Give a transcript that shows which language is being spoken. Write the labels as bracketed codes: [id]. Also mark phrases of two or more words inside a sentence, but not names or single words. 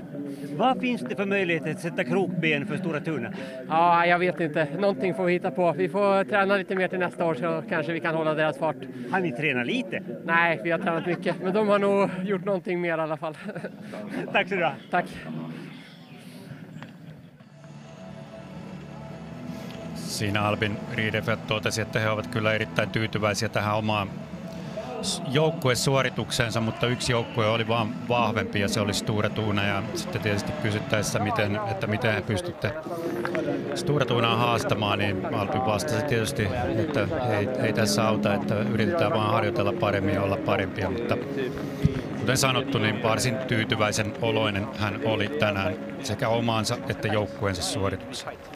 [sv] Vad finns det för möjlighet att sätta krokben för Stora Tuna? Ja, jag vet inte. Någonting får vi hitta på. Vi får träna lite mer till nästa år så kanske vi kan hålla deras fart. Har ni tränat lite? Nej, vi har tränat mycket. Men de har nog gjort någonting mer i alla fall. Tack så du ha. Tack. [fi] Siinä Albin Riedefelt totesi, että he ovat kyllä erittäin tyytyväisiä tähän joukkuesuorituksensa, mutta yksi joukkue oli vaan vahvempi ja se oli Stora Tuna. Ja sitten tietysti kysyttäessä, miten he pystytte Stora Tunaa haastamaan, niin Alpi vastasi tietysti, että ei tässä auta, että yritetään vaan harjoitella paremmin ja olla parempia, mutta kuten sanottu, niin varsin tyytyväisen oloinen hän oli tänään sekä omaansa että joukkueensa suoritukseen.